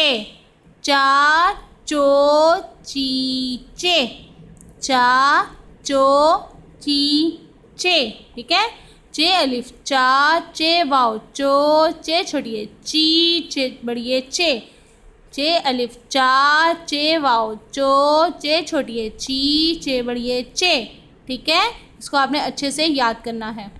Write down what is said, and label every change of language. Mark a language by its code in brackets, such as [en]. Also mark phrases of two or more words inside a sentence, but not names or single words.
[hi] चा चो ची चे, चा चो ची चे। ठीक है, चे अलिफ चा, चे वाओ चो, चे छोटिए ची, चे बड़िए चे। चे अलिफ चा, चे वाओ चो, चे छोटिए ची, चे बड़िए चे। ठीक है, इसको आपने अच्छे से याद करना है।